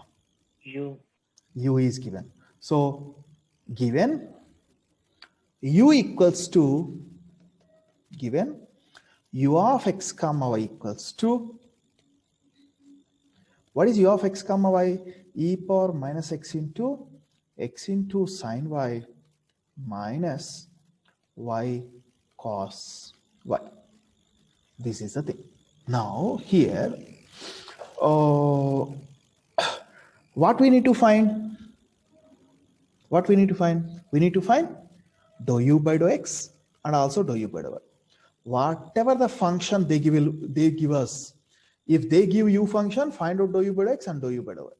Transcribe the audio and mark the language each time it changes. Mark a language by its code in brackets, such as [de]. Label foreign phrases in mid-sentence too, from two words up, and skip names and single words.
[en] U is given. So given u equals to given u of x comma y equals to, what is u of x comma y? E power minus x into sine y minus y cos y. This is the thing. Now here, what we need to find? What we need to find? We need to find dou u by dou x and also dou u by dou y. Whatever the function they give us, if they give u function, find out dou u by dou x and dou u by dou y.